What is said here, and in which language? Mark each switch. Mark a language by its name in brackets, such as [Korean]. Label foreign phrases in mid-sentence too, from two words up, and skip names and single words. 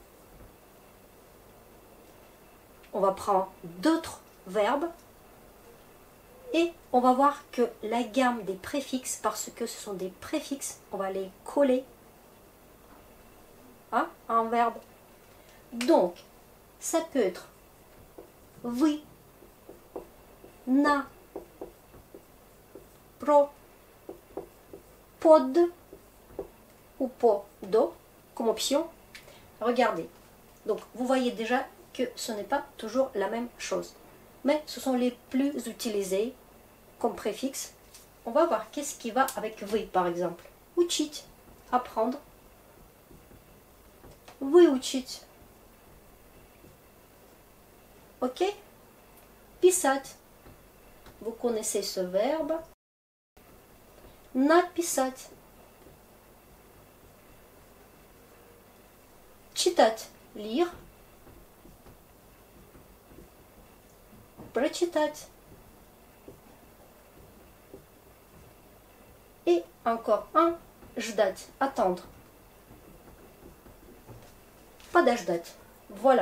[French] On va prendre d'autres verbes et on va voir que la gamme des préfixes, parce que ce sont des préfixes, on va les coller à un verbe. Donc, ça peut être [Russian] вы, на, про, [French] pod ou podo comme option. Regardez. Donc, vous voyez déjà que ce n'est pas toujours la même chose. Mais ce sont les plus utilisés comme préfixe. On va voir qu'est-ce qui va avec вы, par exemple. [Russian] Учить, apprendre. Выучить. Ok? Писать. [French] Vous connaissez ce verbe. [Russian] Написать. Читать. [French] Lire. [Russian] Прочитать. [French] Et encore un. Ждать. Attendre. [Russian] Подождать. Voilà.